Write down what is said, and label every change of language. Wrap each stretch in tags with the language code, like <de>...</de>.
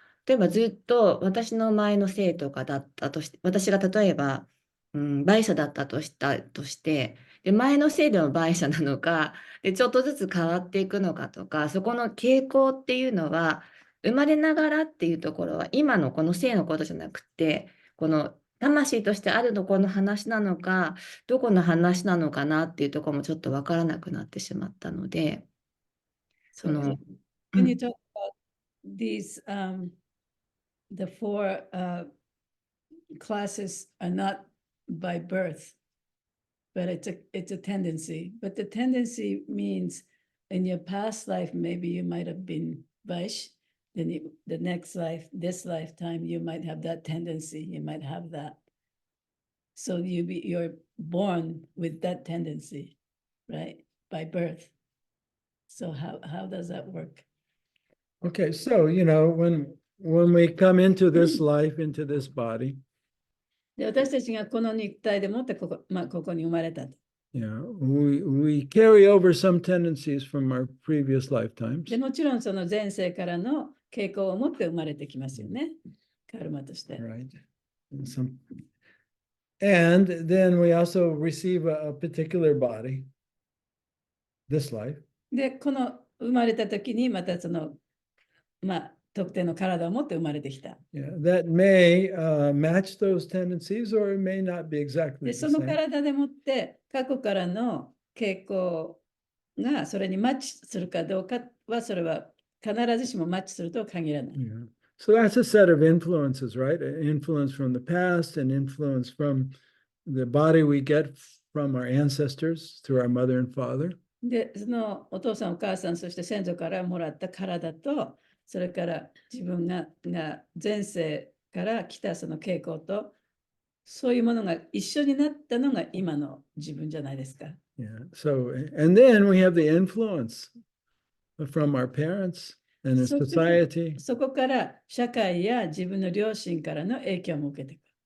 <ja>例えばずっと私の前の生とかだったとして、私が例えば、売者だったとして、で前の生でも売者なのかで、ちょっとずつ変わっていくのかとか、そこの傾向っていうのは、生まれながらっていうところは、今のこの生のことじゃなくて、この魂としてあるところの話なのか、どこの話なのかなっていうところもちょっと分からなくなってしまったので、その、</ja> <en>Can you talk about these, the four classes are not by birth, but it's a tendency. But the tendency means in your past life, maybe you might have been Vaish. Then the next life, this lifetime, you might have that tendency. You might have that. So you're born with that tendency, right? By birth. So how does that work? Okay, so when we come into this life, into this body,</en> <ja>で、私たちがこの肉体でもってここに生まれたと。</ja> <en>we carry over some tendencies from our previous lifetimes.</en> <ja>で、もちろんその前世からの傾向を持って生まれてきますよね。カルマとして。</ja> <en>Right. And then we also receive a particular body, this life.</en> <ja>で、この生まれた時にまたその、特定の体を持って生まれてきた。</ja> <en>That may match those tendencies or it may not be exactly</en> <ja>で、</ja> <en>the</en> <ja>その</ja> <en>same.</en> <ja>体でもって過去からの傾向がそれにマッチするかどうかはそれは必ずしもマッチするとは限らない。</ja> <en>So that's a set of influences, right? Influence from the past and influence from the body we get from our ancestors through our mother and father.</en> <ja>で、そのお父さんお母さんそして先祖からもらった体とそれから自分が前世から来たその傾向とそういうものが一緒になったのが今の自分じゃないですか。</ja> <en>So, and then we have the influence from our parents and the society.</en> <ja>そこから社会や自分の両親からの影響も受けていく。</ja>